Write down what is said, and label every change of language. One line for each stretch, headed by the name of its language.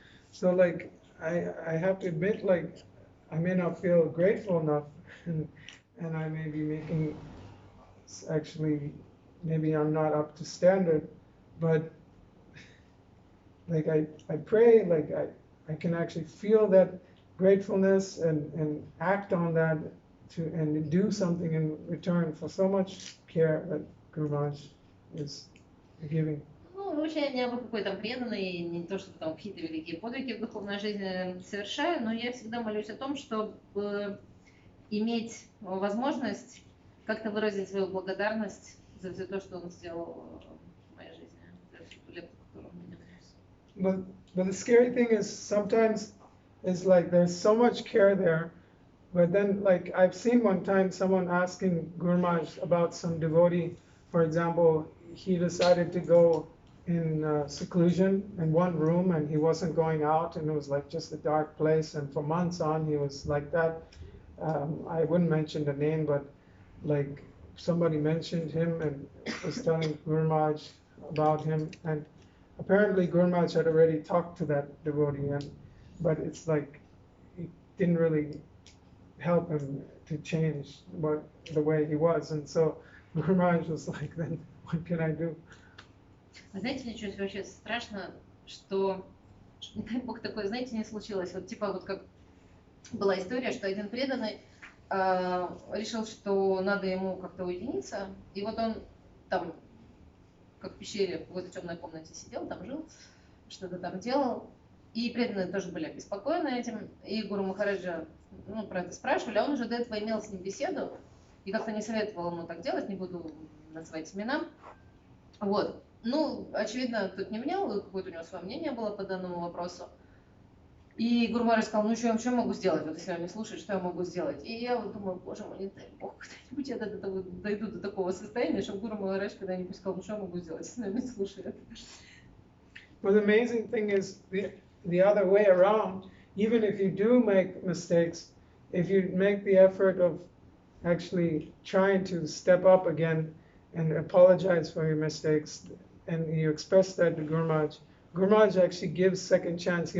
English: So like I have to admit, like I may not feel grateful enough, and I may be making actually maybe I'm not up to standard, but like I pray, like I can actually feel that gratefulness and act on that and do something in return for so much care that Guru Maharaj is giving.
Russian: Ну, вообще не абы какой там преданный, не то чтобы там какие-то великие подвиги в духовной жизни совершаю, но я всегда молюсь о том, чтобы иметь возможность как-то выразить свою благодарность за все то, что он сделал в моей жизни, за всю ту лепту, которую он мне внес.
English: But the scary thing is sometimes is like there's so much care there, but then like I've seen one time someone asking Guru Maharaj about some devotee, for example, he decided to go in seclusion in one room and he wasn't going out and it was like just a dark place and for months on he was like that. I wouldn't mention the name, but like somebody mentioned him and was telling Guru Maharaj about him, and apparently Guru Maharaj had already talked to that devotee, but it's like it didn't really help him to change the way he was, and so Guru Maharaj was like, then what can I do?
Russian: Вы знаете, мне чуть вообще страшно, что, не дай бог, такое, знаете, не случилось. Вот типа вот как была история, что один преданный решил, что надо ему как-то уединиться, и вот он там, как в пещере, в какой-то темной комнате сидел, там жил, что-то там делал, и преданные тоже были обеспокоены этим, и Гуру Махараджа, ну, про это спрашивали, а он уже до этого имел с ним беседу, и как-то не советовал ему так делать, не буду называть имена, вот. Ну, очевидно, тут не менял, какое-то у него свое мнение было по данному вопросу. И Гуру Махарадж сказал, ну что я могу сделать, вот если он не слушает, что я могу сделать? И я вот думаю, боже мой, не дай бог, когда-нибудь я дойду до такого состояния, чтобы Гуру Махарадж когда-нибудь сказал, ну что я могу сделать, если он не слушает.
English: But the amazing thing is the other way around, even if you do make mistakes, if you make the effort of actually trying to step up again and apologize for your mistakes, and you express that to Guru Maharaj actually gives second chance.